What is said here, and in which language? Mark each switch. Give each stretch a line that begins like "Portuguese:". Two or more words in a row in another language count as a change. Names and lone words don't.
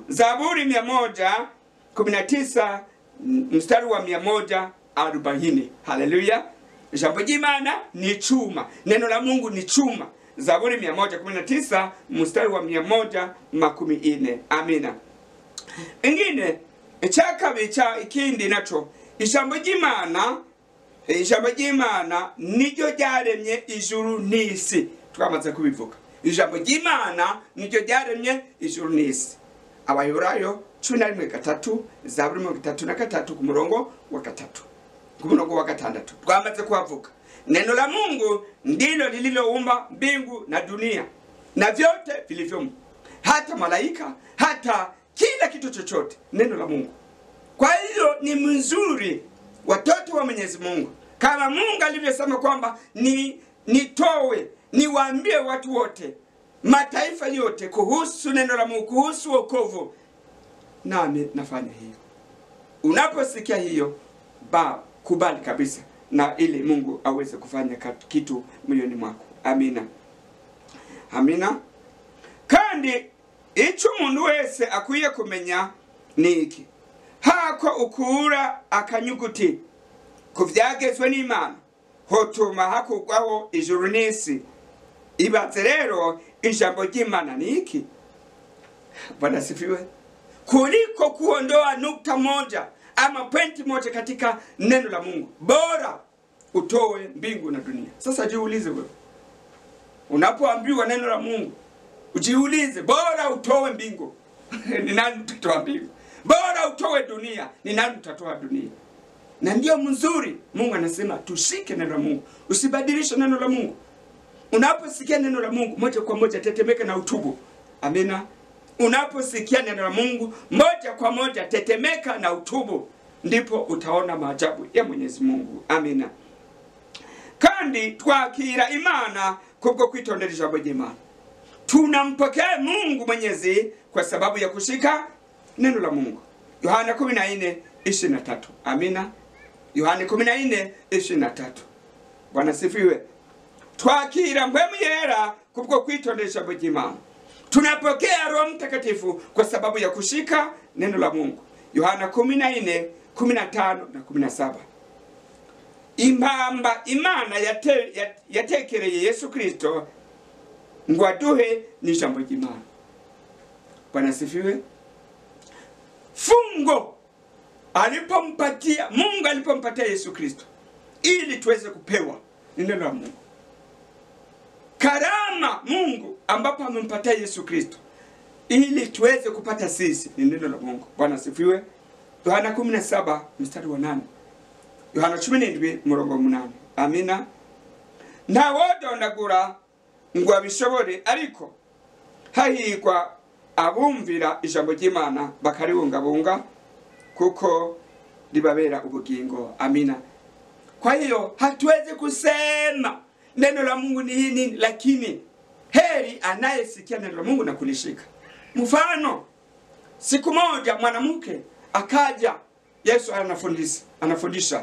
Swahili: Zaburi 119:140. Haleluya.
Rundi: Jambo ry'Imana
Swahili: ni chuma. Neno la Mungu ni chuma. Zaburi 119:140. Amina.
Rundi: Ingine chakabi cha ikindi nacho, ijambo ry'Imana niryo ryaremye ijuru n'isi. Twamaze kubivuga. Ijambo ry'Imana niryo ryaremye ijuru n'isi. Abaheburayo 11:3, Zaburi 33 ku murongo wa 3. Ku murongo wa 6. Twamaze kuhavuga.
Swahili: Neno la Mungu ndilo lililoumba mbingu na dunia na vyote vilivyomo. Hata malaika, hata kila kitu chochote, neno la Mungu. Kwa hiyo ni mzuri watoto wa Mwenyezi Mungu, kama Mungu alivyosema kwamba nitowe niwaambie watu wote, mataifa yote kuhusu neno la Mungu, kuhusu wokovu, nami nafanya hiyo. Unaposikia hiyo, kubali kabisa na ili Mungu aweze kufanya kitu moyoni mwako. Amina. Amina.
Rundi: Kandi ico umuntu wese akwiye kumenya niki, hako ukura akanyuguti kuvyagezwe n'Imana hotuma hakugwaho ijuru n'isi. Ibaze rero ijambo ry'Imana niki?
Swahili: Bwana sifiwe. Kuliko kuondoa nukta moja ama pointi moja katika neno la Mungu, bora utoe mbingu na dunia. Sasa jiulize wewe, unapoambiwa neno la Mungu, ujiulize, bora utoe mbingu ni nani utatoa mbingu? Bora utoe dunia, ni nani utatoa dunia? Na ndio mzuri Mungu anasema tushike neno la Mungu, usibadilishe neno la Mungu. Unaposikia neno la Mungu, moja kwa moja tetemeka na utubu. Amina. Unaposikia neno la Mungu, moja kwa moja tetemeka na utubu, ndipo utaona maajabu ya Mwenyezi Mungu. Amina.
Rundi: Kandi twakira Imana kubwo kwitondera ijambo ry'Imana.
Swahili: Tunampokea Mungu Mwenyezi kwa sababu ya kushika neno la Mungu. Yohana 14:23. Amina. Yohana 14:23. Bwana sifiwe.
Rundi: Twakira mpwemu yera kubwo kwitondera ijambo ry'Imana.
Swahili: Tunapokea Roho Mtakatifu kwa sababu ya kushika neno la Mungu. Yohana 14:15 na 17.
Rundi: Impamba Imana yatekereye Yesu Kristo ngo aduhe n'ijambo ry'Imana.
Swahili: Bwana sifiwe. Fungo Mungu alipompatia Yesu Kristo ili tuweze kupewa neno la Mungu. Karama Mungu ambapo amempatia Yesu Kristo ili tuweze kupata sisi ni neno la Mungu. Bwana sifiwe. Yohana 17:8. Yohana 17:8. Amina.
Rundi: Nta wodondagura ngo abishobore, ariko hahirwa abumvira ijambo ry'Imana bakaribungabunga kuko libabera ubugingo.
Swahili: Amina. Kwa hiyo hatuwezi kusema neno la Mungu ni nini, lakini heri anayesikia neno la Mungu na kulishika. Mfano, siku moja mwanamke akaja, Yesu anafundisha.